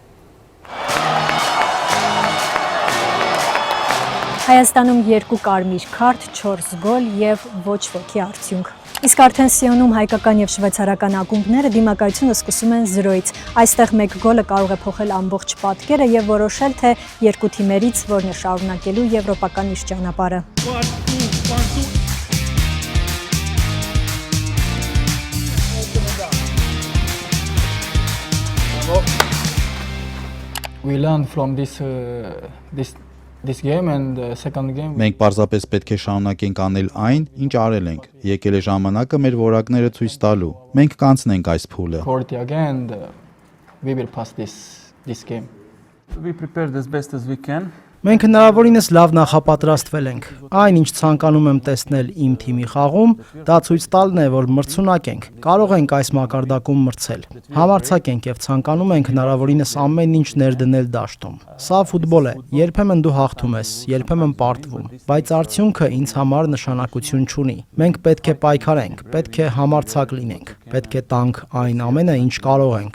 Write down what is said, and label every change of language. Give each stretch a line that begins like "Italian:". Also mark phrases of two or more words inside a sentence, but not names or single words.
Armenian: Հայաստանում 2 կարմիր քարտ, 4 գոլ եւ ոչ ոքի արդյունք։ Իսկ արդեն Սիոնում հայկական եւ շվեյցարական ակումբները դիմակայությունը սկսում են 0-ից։ Այստեղ 1 գոլը կարող է փոխել ամբողջ պատկերը եւ որոշել, թե երկու թիմերից որն է շարունակելու եվրոպական իր ճանապարհը։
English: We learned from this game and the second game.
Armenian: Մենք պարզապես պետք է շարունակենք անել այն, ինչ արել ենք։ Եկել է ժամանակը մեր որակները ցույց տալու։ Մենք կանցնենք այս փուլը։
English: Again, we will pass this game. We prepared as best as we can.
Armenian: Մենք հնարավորինս լավ նախապատրաստվել ենք։ Այն, ինչ ցանկանում եմ տեսնել իմ թիմի խաղում, դա ցույց տալն է, որ մրցունակ ենք։ Կարող ենք այս մակարդակում մրցել։ Համարձակ ենք եւ ցանկանում ենք հնարավորինս ամեն ինչ ներդնել դաշտում։ Սա ֆուտբոլ է։ Երբեմն դու հաղթում ես, երբեմն պարտվում, բայց արդյունքը ինձ համար նշանակություն չունի։ Մենք պետք է պայքարենք, պետք է համարձակ լինենք, պետք է տանք այն ամենը, ինչ կարող ենք։